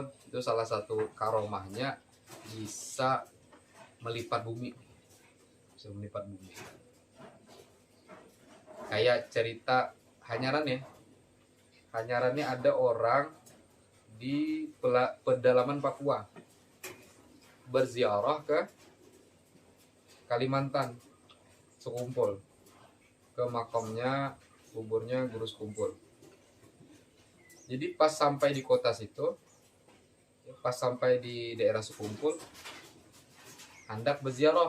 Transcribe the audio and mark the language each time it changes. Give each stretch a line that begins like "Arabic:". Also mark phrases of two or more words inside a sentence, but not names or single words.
Indonesian: Itu salah satu karomahnya, bisa melipat bumi. Bisa melipat bumi. Kayak cerita Hanyaran ya. Hanyarannya ada orang di pedalaman Papua berziarah ke Kalimantan sekumpul, ke makamnya, kuburnya Guru Sekumpul. Jadi pas sampai di kota situ, pas sampai di daerah Sekumpul, hendak berziarah.